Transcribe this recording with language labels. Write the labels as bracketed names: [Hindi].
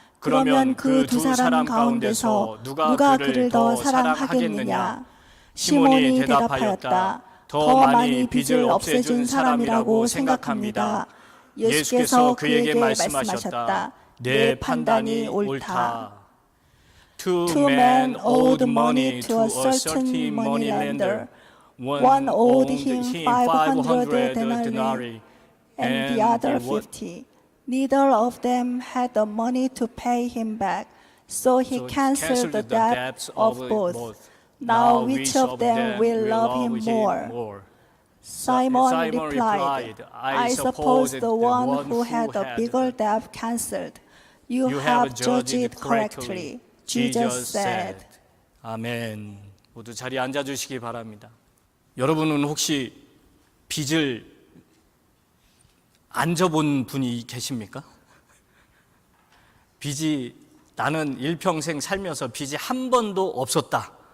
[Korean] 그러면 그 두 사람 가운데서 누가 그를 더 사랑하겠느냐? 시몬이 대답하였다. 더 많이 빚을 없애준 사람이라고 생각합니다. 예수께서 그에게 말씀하셨다. 내 판단이 옳다. [English] Two men owed money to a certain moneylender. One owed him 500 denarii and the other 50. Neither of them had the money to pay him back, so he canceled the debt of both. Now which of them will love him more? Simon replied, I suppose the one who had the bigger debt canceled. You have judged it correctly, Jesus said. [Korean] 아멘. 모두 자리에 앉아주시기 바랍니다. 여러분은 혹시 빚을 안 져본 분이 계십니까? 빚이 나는 일평생 살면서 빚이 한 번도 없었다.